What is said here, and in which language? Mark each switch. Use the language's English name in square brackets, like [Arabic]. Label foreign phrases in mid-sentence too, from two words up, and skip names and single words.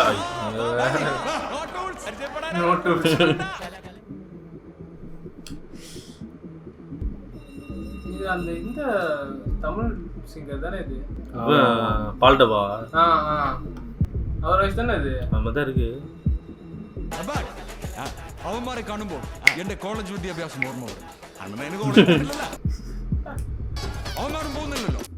[Tamil] இது அந்த இந்த தமிழ் சிங்கர் தானே இது? பால்டபா? அவர் வயசு தானே இது? நம்ம தான் இருக்கு. [Malayalam] അവന്മാരെ കാണുമ്പോൾ എന്റെ കോളേജ് വിദ്യാഭ്യാസം ഓർമ്മ വരും. അണ്ണന് അവന്മാരും പോകുന്നില്ലല്ലോ.